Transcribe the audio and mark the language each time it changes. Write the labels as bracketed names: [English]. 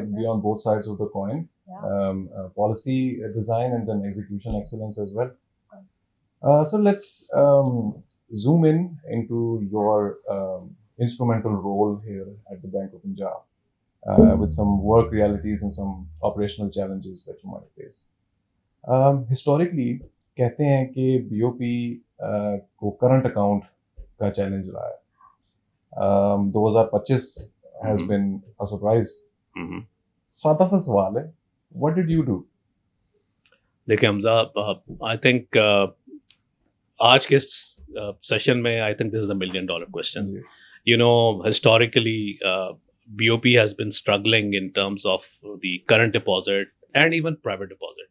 [English] be on both sides of the coin. Policy design and then execution excellence as well. So let's zoom in into your instrumental role here at the Bank of Punjab, with some work realities and some operational challenges that you might face. [Hindi] Historically, कहते हैं कि BOP को current account का challenge रहा है. [English] 2025 has been a surprise. [Hindi] सादा सा सवाल है, [English] what did you do? देखिए Hamza, I think [Hindi] आज के सेशन में [English] I think this is the $1 million question. You know, historically, BOP has been struggling in terms of the current deposit and even private deposit.